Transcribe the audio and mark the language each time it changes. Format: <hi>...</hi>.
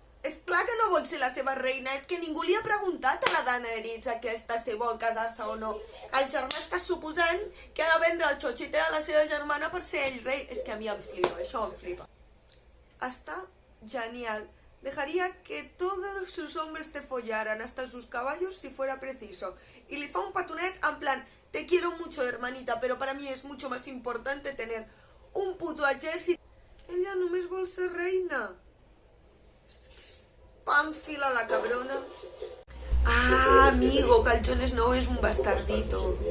<ca>És clar que no vol ser la seva reina, és que ningú li ha preguntat a la Daenerys aquesta si vol casar-se o no. El germà està suposant que ha de vendre el xochite de la seva germana per ser ell rei. És que a mi em flipa, això em flipa. Està genial.</ca> <es>Dejaría que todos sus hombres te follaran, hasta sus caballos si fuera preciso. Y</es> <ca>le fa un petonet en plan,</ca> <es>te quiero mucho, hermanita, pero para mí es mucho más importante tener un puto ejércit.</es> <ca>Ella només vol ser reina. Pàmfila, la cabrona. Ah, amigo, que el Jon Snow és un bastardito.</ca>